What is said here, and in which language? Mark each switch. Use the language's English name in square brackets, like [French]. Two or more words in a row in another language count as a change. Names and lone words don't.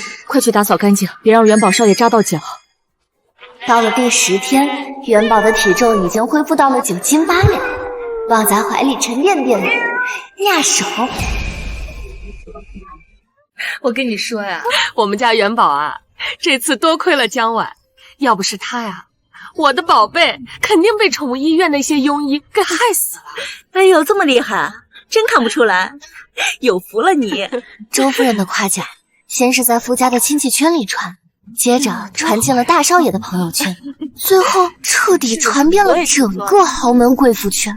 [Chinese] 快去打掃乾淨，別讓元寶少爺扎到腳。到了第10天，元寶的體重已經恢復到了9斤8兩，抱在懷裡沉甸甸的，壓手。我跟你說呀，我們家元寶啊，這次多虧了江婉，要不是他呀，我的寶貝肯定被寵物醫院那些庸醫給害死了。哎呦，這麼厲害，真看不出來，有福了你。周夫人的誇獎，先是在傅家的親戚圈裡傳，接着傳進了大少爺的朋友圈，最後徹底傳遍了整個豪門貴婦圈。